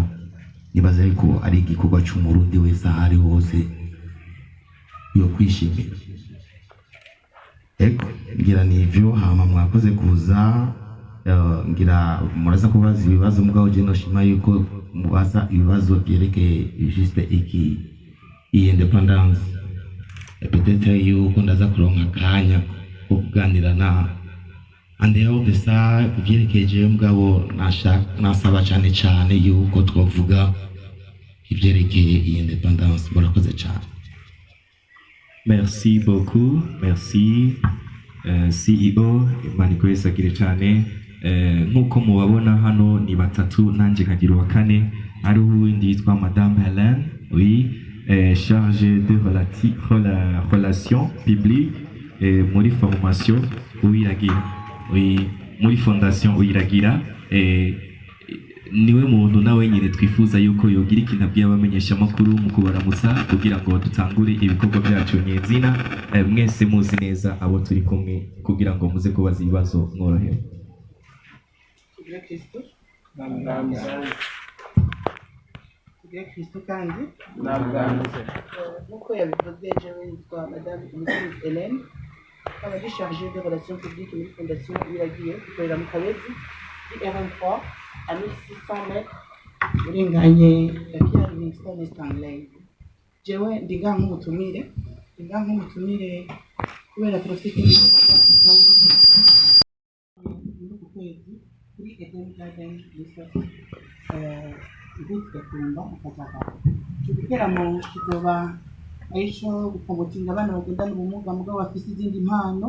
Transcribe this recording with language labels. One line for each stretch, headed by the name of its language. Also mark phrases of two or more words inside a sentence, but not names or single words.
Rundi: Nibaza yuko ari igikorwa cy'umurundi wese ahari hose yo kwishimira. Ngira ni ivyo hama mwakoze kuza. Ngira muraza kubaza ibibazo mugabo je noshima yuko mubaza ibibazo byerekeye juste iyi independence. Peut-être yuko ndaza kuronka akanya ko kuganira na andeho bisa byerekeje mugabo nasaba cyane yuko twavuga ibyerekeye iyi independence. Murakoze cyane.
French: Merci beaucoup. Merci CEO Manikwesa
Rundi: gire cyane. Nkuko mubabona hano ni batatu nanje kagira wa kane ari uwindi yitwa Madame Helen, oui,
French: chargée de relations publiques
Rundi: muri formation uyiragira, oui, muri fondation uyiragira. niwe muntu nawe nyine twifuza yuko yogira ikintu abwiye abamenyesha amakuru mu kubaramutsa kugira ngo dutangure ibikorwa byacu nyezina. Mwese muzi neza abo turi kumwe kugira ngo muze kubaza ibibazo mworohewe. Tugira Kristo kandi nk'uko yabivuze jewe yitwa Madame Mrs Hélène, akaba ari
French: chargé de relations publiques
Rundi: muri fondation Iragiye ikorera mu Kabezi R23
French: à 1600 mètres
Rundi: urenganye ya Pierre Livingstone Stanley. Jewe ndiga nk'umutumire kubera turafite ibikorwa muri uku kwezi kuri Eden Garden gutegura akazaba icyo giteramo kizoba aisho gukongotinga abana bagendana ubumuga mugabo bafite izindi mpano.